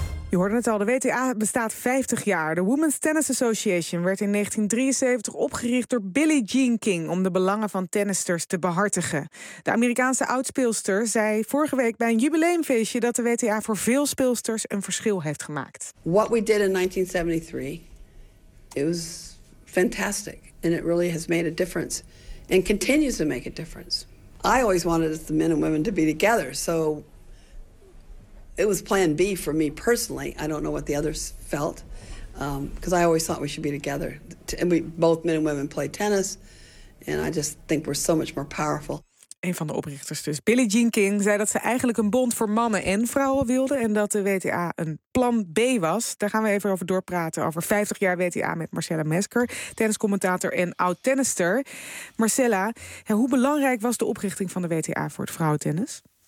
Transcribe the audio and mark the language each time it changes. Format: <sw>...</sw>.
<nl>Je hoorde het al, de WTA bestaat 50 jaar. De Women's Tennis Association werd in 1973 opgericht door Billie Jean King om de belangen van tennisters te behartigen. De Amerikaanse oudspeelster zei vorige week bij een jubileumfeestje dat de WTA voor veel speelsters een verschil heeft gemaakt.</nl> <en>What we did in 1973, it was fantastic. And it really has made a difference. And continues to make a difference. I always wanted the men and women to be together, so it was plan B for me personally. I don't know what the others felt, because I always thought we should be together. And we both, men and women, play tennis. And I just think we're so much more powerful.</en> <nl>Een van de oprichters dus, Billie Jean King, zei dat ze eigenlijk een bond voor mannen en vrouwen wilde en dat de WTA een plan B was. Daar gaan we even over doorpraten, over 50 jaar WTA met Marcella Mesker, tenniscommentator en oud-tennister. Marcella, hoe belangrijk was de oprichting van de WTA voor het vrouwentennis?</nl>